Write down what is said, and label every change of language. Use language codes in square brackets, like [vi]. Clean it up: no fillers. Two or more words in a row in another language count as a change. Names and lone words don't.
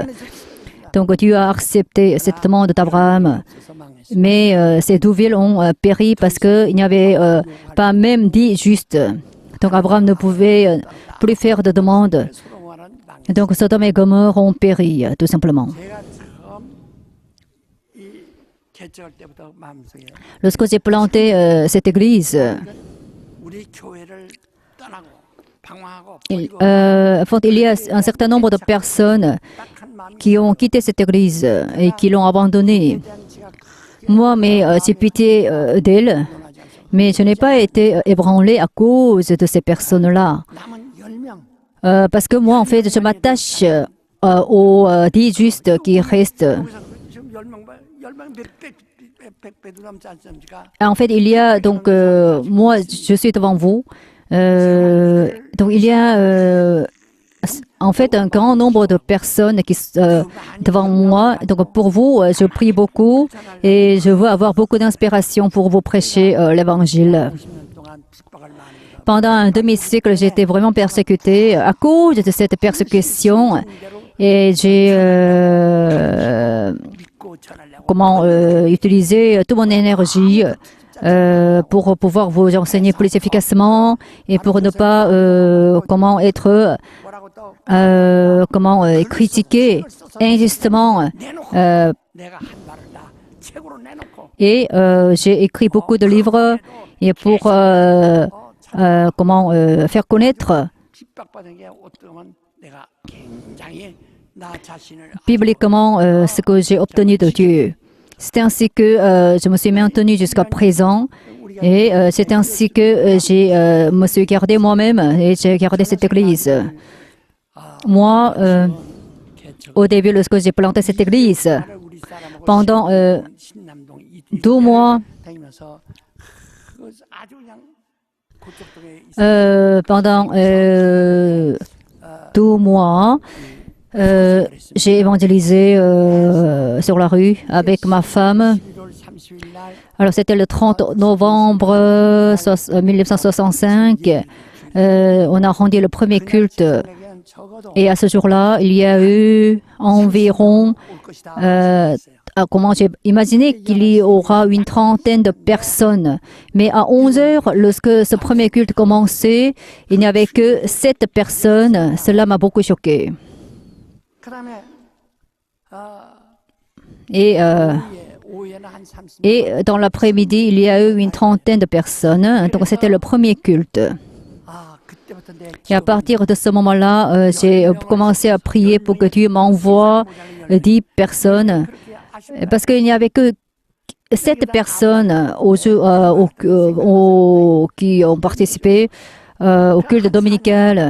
[fr] Donc Dieu a accepté cette demande d'Abraham, mais ces deux villes ont péri parce qu'il n'y avait pas même 10 justes. Donc Abraham ne pouvait plus faire de demande. [ko] 소돔은 망. [fr] Donc Sodome et Gomorrhe ont péri, tout simplement. [ko] 제가 처음 이 개척할 때부터 마음속에 [fr] Lorsque j'ai planté cette église, [ko] 우리 교회를 떠나고 방황하고 [fr] il [ko] 버리고 [fr] y a un certain nombre de personnes [ko] 딱한 마음이 [fr] qui ont quitté cette église et qui l'ont abandonnée. [ko] 대한 지가 [fr] Moi, mais j'ai pitié d'elles, mais je n'ai pas été ébranlé à cause de ces personnes-là. [ko] 남은 10명 [fr] Parce que moi, en fait, je m'attache aux 10 justes qui restent. [ko] 여기서 지금 10명 100배도 넘지 않습니까? [fr] En fait, il y a donc, moi, je suis devant vous. Donc, il y a en fait un grand nombre de personnes qui sont devant moi. Donc, pour vous, je prie beaucoup et je veux avoir beaucoup d'inspiration pour vous prêcher l'évangile. [ko] 50년 동안 핍박을 많이 받아. [fr] Pendant un demi-siècle, j'ai été vraiment persécutée à cause de cette persécution et j'ai [ko] 믿고 전하려고 [fr] utilisé toute mon énergie pour pouvoir vous enseigner plus efficacement et pour ne pas être [ko] 뭐라고 또 [fr] critiqué injustement. [ko] 내가 한 말을 다 책으로 내놓고 [fr] Et j'ai écrit beaucoup de livres et pour faire connaître [ko] 핍박받은 게 어떠면 내가 굉장히 나 자신을 [fr] publiquement ce que j'ai obtenu de Dieu. C'est ainsi que je me suis maintenu jusqu'à présent et c'est ainsi que je me suis gardé moi-même et j'ai gardé cette église. Moi, au début, lorsque j'ai planté cette église, [ko] 우리 사람하고 [fr] pendant 신남동 2 mois, [ko] 다니면서 그 아주 그냥 그쪽 쪽에 [fr] pendant 2 mois, j'ai évangélisé sur la rue avec ma femme. [ko] 11월 30일 날 [fr] Alors, c'était le 30 novembre 1965. On a rendu le premier culte. [ko] 저녁엔 적어도 [fr] Et à ce jour-là, il y a eu environ, [ko] 올 것이다. [fr] comment j'ai imaginé qu'il y aura une trentaine de personnes. Mais à 11 heures, lorsque ce premier culte commençait, il n'y avait que 7 personnes. Cela m'a beaucoup choqué. [ko] 그다음에 [fr] Et, [ko] 오후에는 한 30. [fr] et dans l'après-midi, il y a eu une trentaine de personnes. Donc c'était le premier culte. [ko] 그때부터 내 [fr] Et à partir de ce moment-là, j'ai commencé à prier pour que Dieu m'envoie 10 personnes. Parce qu'il n'y avait que 7 personnes qui ont participé au culte dominical.